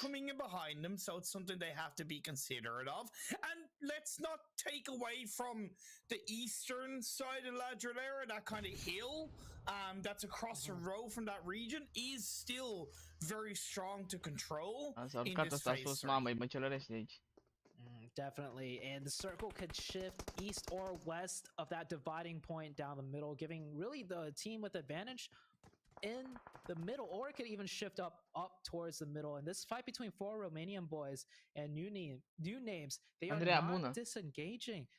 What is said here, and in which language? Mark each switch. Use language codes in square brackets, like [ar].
[en] coming in behind them, so it's something they have to be considerate of. And let's not take away from the eastern side of La Drolera, that kind of hill that's across the road from that region is still very strong to control. [ro] S-a urcat ăsta sus, mamă, îi măcelărește aici. [en] Definitely, and the circle could shift east or west of that dividing point down the middle, giving really the team with advantage in the middle, or it could even shift up towards the middle. And this fight between 4 Romanian boys and new names, they are not disengaging.